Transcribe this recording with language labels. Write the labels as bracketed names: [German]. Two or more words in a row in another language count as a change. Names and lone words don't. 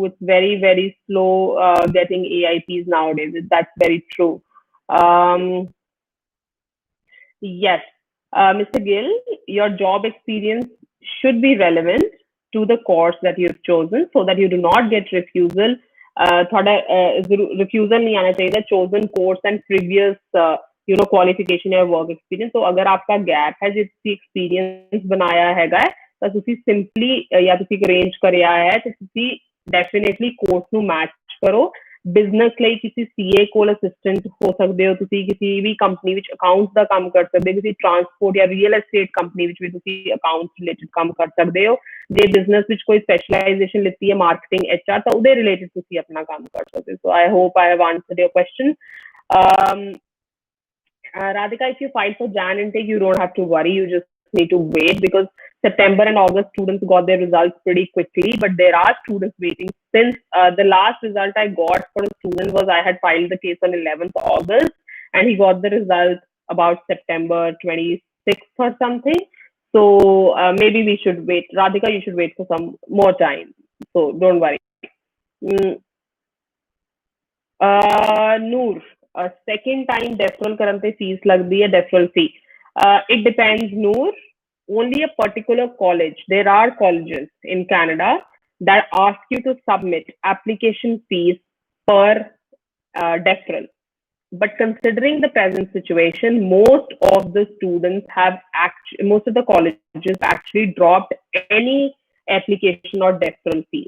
[English] It's very, very slow getting AIPs nowadays. That's very true. Um, Yes. Mr. Gill, your job experience should be relevant to the course that you've chosen so that you do not get refusal. [Hindi] थोड़ा refusal नहीं आना चाहिए, [English] chosen course and previous qualification या work experience. [Hindi] तो अगर आपका gap है जिसकी experience बनाया हैगा [Punjabi] ਤਾਂ ਤੁਸੀਂ simply ਜਾਂ ਤੁਸੀਂ arrange ਕਰਿਆ ਹੈ ਤੇ ਤੁਸੀਂ definitely course ਨੂੰ match ਕਰੋ. ਬਿਜ਼ਨਸ ਲਈ ਕਿਸੇ ਸੀਏ ਕੋਲ ਅਸਿਸਟੈਂਟ ਹੋ ਸਕਦੇ ਹੋ, ਤੁਸੀਂ ਕਿਸੇ ਵੀ ਕੰਪਨੀ ਵਿੱਚ ਅਕਾਊਂਟਸ ਦਾ ਕੰਮ ਕਰ ਸਕਦੇ ਹੋ, ਕਿਸੇ ਟਰਾਂਸਪੋਰਟ ਜਾਂ ਰੀਅਲ ਐਸਟੇਟ ਕੰਪਨੀ ਵਿੱਚ ਵੀ ਤੁਸੀਂ ਅਕਾਊਂਟਸ ਰਿਲੇਟਡ ਕੰਮ ਕਰ ਸਕਦੇ ਹੋ। ਜੇ ਬਿਜ਼ਨਸ ਵਿੱਚ ਕੋਈ ਸਪੈਸ਼ਲਾਈਜੇਸ਼ਨ ਲਿੱਤੀ ਹੈ ਮਾਰਕੀਟਿੰਗ ਐਚਆਰ ਤਾਂ ਉਹਦੇ ਰਿਲੇਟਡ ਤੁਸੀਂ ਆਪਣਾ ਕੰਮ ਕਰ ਸਕਦੇ ਹੋ। [English] So I hope I have answered your question. Radhika, if you file for Jan intake, you don't have to worry. You just need to wait, because September and August students got their results pretty quickly, but there are students waiting. Since the last result I got for a student was I had filed the case on 11th August, and he got the result about September 26th or something. So maybe we should wait. Radhika, you should wait for some more time. So don't worry. Mm, Noor, second time deferral [Punjabi] ਕਰਨ ਤੇ [English] fees [Punjabi] ਲੱਗਦੀ ਹੈ, [English] deferral fee. It depends, Noor. Only a particular college. There are colleges in Canada that ask you to submit application fees per deferral. But considering the present situation, most of the colleges actually dropped any application or deferral fees.